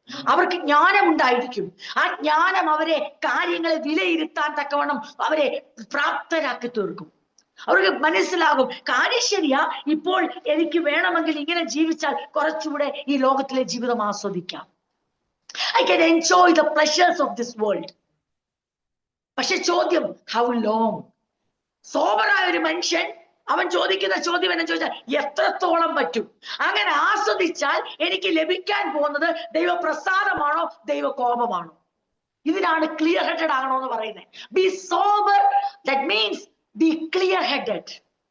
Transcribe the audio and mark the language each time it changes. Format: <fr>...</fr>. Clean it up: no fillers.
<ml>അവർക്ക് ജ്ഞാനം ഉണ്ടായിരിക്കും. ആ ജ്ഞാനം അവരെ കാര്യങ്ങളെ വിലയിരുത്താൻ തക്കവണ്ണം അവരെ പ്രാപ്തരാക്കി തീർക്കും. അവർക്ക് മനസ്സിലാകും, കാര്യം ശരിയാ, ഇപ്പോൾ എനിക്ക് വേണമെങ്കിൽ ഇങ്ങനെ ജീവിച്ചാൽ കുറച്ചുകൂടെ ഈ ലോകത്തിലെ ജീവിതം ആസ്വദിക്കാം.</ml> <en>I can enjoy the pleasures of this world.</en> <ml>പക്ഷെ ചോദ്യം,</ml> <en>how long?</en> <ml>സോബറായ ഒരു മനുഷ്യൻ അവൻ ചോദിക്കുന്ന ചോദ്യം എന്ന് ചോദിച്ചാൽ, എത്രത്തോളം പറ്റും? അങ്ങനെ ആസ്വദിച്ചാൽ എനിക്ക് ലഭിക്കാൻ പോകുന്നത് ദൈവപ്രസാദമാണോ ദൈവകോപമാണോ? ഇതിനാണ് ക്ലിയർ ഹെഡഡ് ആകണോ എന്ന് പറയുന്നത്.</ml> <en>Be sober, that means be clear headed.</en>